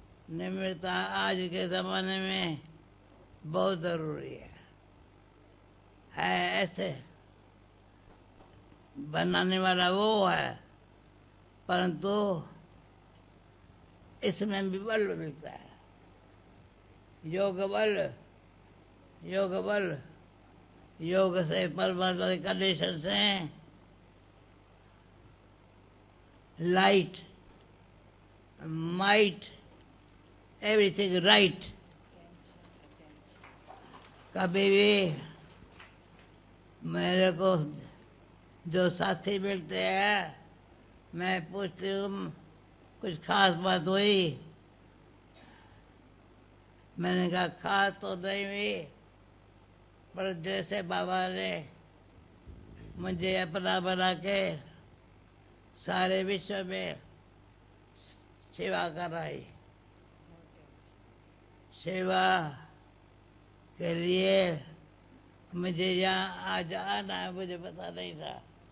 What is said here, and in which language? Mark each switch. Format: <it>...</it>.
<hi>निम्रता आज के ज़माने में बहुत ज़रूरी है ऐसे बनाने वाला वो है, परंतु इसमें भी बल मिलता है। योग बल, योग बल, योग से परमात्मा के कंडीशन से</hi> <en>light, might, everything right.</en> <hi>कभी भी मेरे को जो साथी मिलते हैं, मैं पूछती हूँ कुछ खास बात हुई? मैंने कहा खास तो नहीं हुई, पर जैसे बाबा ने मुझे अपना बना के सारे विश्व में सेवा कराई, सेवा के लिए मुझे यहाँ आज आना है, मुझे पता नहीं था।</hi>